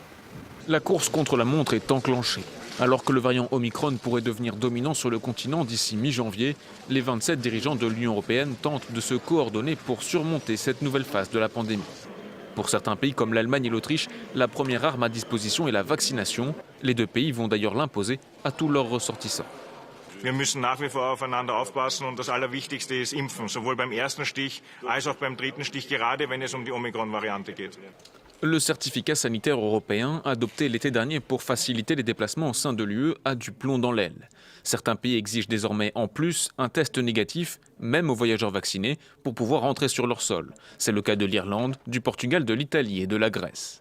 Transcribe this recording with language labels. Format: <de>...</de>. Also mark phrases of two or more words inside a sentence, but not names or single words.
<fr>La course contre la montre est enclenchée. Alors que le variant Omicron pourrait devenir dominant sur le continent d'ici mi-janvier, les 27 dirigeants de l'Union européenne tentent de se coordonner pour surmonter cette nouvelle phase de la pandémie. Pour certains pays comme l'Allemagne et l'Autriche, la première arme à disposition est la vaccination. Les deux pays vont d'ailleurs l'imposer à tous leurs ressortissants.</fr> <de>Wir müssen nach wie vor aufeinander aufpassen und das Allerwichtigste ist Impfen, sowohl beim ersten Stich als auch beim dritten Stich, gerade wenn es die Omicron-Variante geht.</de> <fr>Le certificat sanitaire européen, adopté l'été dernier pour faciliter les déplacements au sein de l'UE, a du plomb dans l'aile. Certains pays exigent désormais en plus un test négatif, même aux voyageurs vaccinés, pour pouvoir rentrer sur leur sol. C'est le cas de l'Irlande, du Portugal, de l'Italie et de la Grèce.</fr>